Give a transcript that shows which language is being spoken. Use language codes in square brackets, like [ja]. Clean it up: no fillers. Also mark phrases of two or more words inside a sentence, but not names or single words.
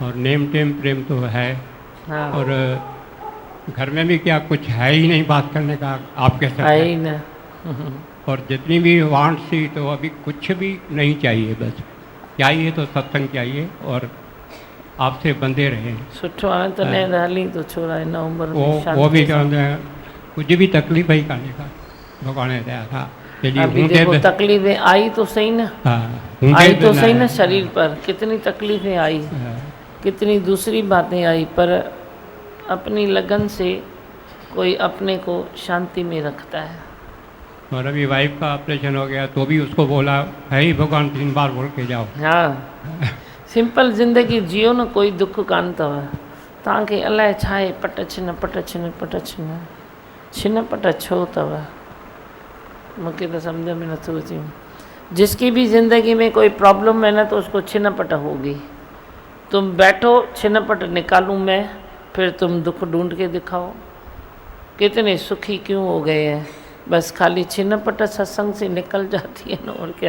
[hi] और नेम टेम प्रेम तो है। हाँ, और घर में भी क्या कुछ है ही नहीं बात करने का, आप कह सकते है ही हैं। ना। और जितनी भी वांट थी तो अभी कुछ भी नहीं चाहिए, बस चाहिए तो सत्संग चाहिए और आपसे बंधे रहे। [sd] सुठो आहे त न हली तो छोरा हिन उम्र में [hi] वो शांति भी [sd] सां। चवंदा आहिनि, कुझु बि तकलीफ़ ई कान्हे का, भॻवान जी दया सां। हेॾी [hi] अभी [sd] हूंदे [hi] देखो [sd] बि [hi] तकलीफें आई तो सही ना, [sd] हा, हूंदे [hi] आई [sd] बि [hi] तो [sd] न [hi] सही ना, [sd] आहे। [hi] शरीर पर कितनी तकलीफें आई, हा, कितनी दूसरी बातें आई, पर अपनी लगन से कोई अपने को शांति में रखता है। और अभी वाइफ का ऑपरेशन हो गया तो भी उसको बोला है ही भगवान 3 बार बोल के जाओ। [sd] हाँ, [hi] सिंपल ज़िंदगी जियो [sd] न, कोई दुख कान अथव तव्हांखे। अलाए छा आहे, पट छिन पट छिन पट छिन, छिन पट छो अथव, मूंखे तो समझ में नथो अचे। [hi] जिसकी भी ज़िंदगी में कोई प्रॉब्लम है ना तो उसको छिन पट होगी। तुम बैठो, छिन पट निकालूं मैं, फिर तुम दुख ढूंढ के दिखाओ। कितने सुखी क्यों हो गए हैं, बस खाली छिन पट सत्संग से निकल जाती है ना, और क्या।